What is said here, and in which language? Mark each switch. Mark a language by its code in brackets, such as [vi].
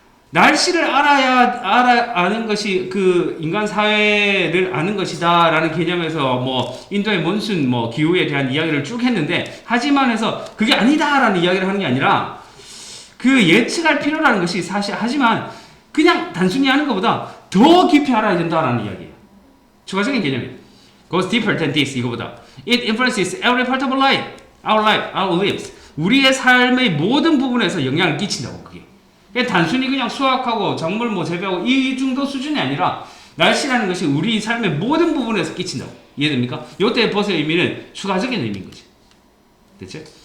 [ko] 날씨를 아는 것이 그 인간 사회를 아는 것이다라는 개념에서 뭐 인도의 몬순 뭐 기후에 대한 이야기를 쭉 했는데 하지만 해서 그게 아니다라는 이야기를 하는 게 아니라 그 예측할 필요라는 것이 사실 하지만 그냥 단순히 하는 것보다 더 깊이 알아야 된다라는 이야기예요. 추가적인 개념이에요. [en] Goes deeper than this [ko] 이거보다. [en] It influences every part of our lives. [ko] 우리의 삶의 모든 부분에서 영향을 끼친다고 그게. 단순히 그냥 수학하고 작물 뭐 재배하고 이 정도 수준이 아니라 날씨라는 것이 우리 삶의 모든 부분에서 끼친다고. 이해됩니까? 요때 버스의 의미는 추가적인 의미인 거지. 됐지?